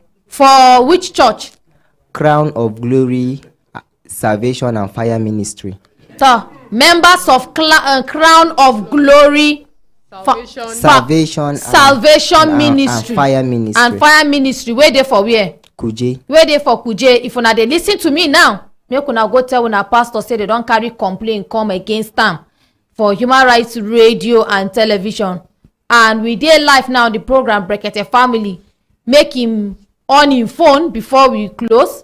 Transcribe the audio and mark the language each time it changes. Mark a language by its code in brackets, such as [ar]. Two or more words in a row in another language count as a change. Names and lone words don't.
[pcm] For which church? Crown of Glory, Salvation and Fire Ministry. So, members of Crown of Glory, Salvation Ministry, and Fire Ministry. And Fire Ministry. Where they for where? Kuje. Where they for Kuje? If una dey listen to me now, make una go tell una pastor say they don't carry complaint come against them for human rights radio and television. And we dey live now the program Brekete Family. Make him on him phone before we close.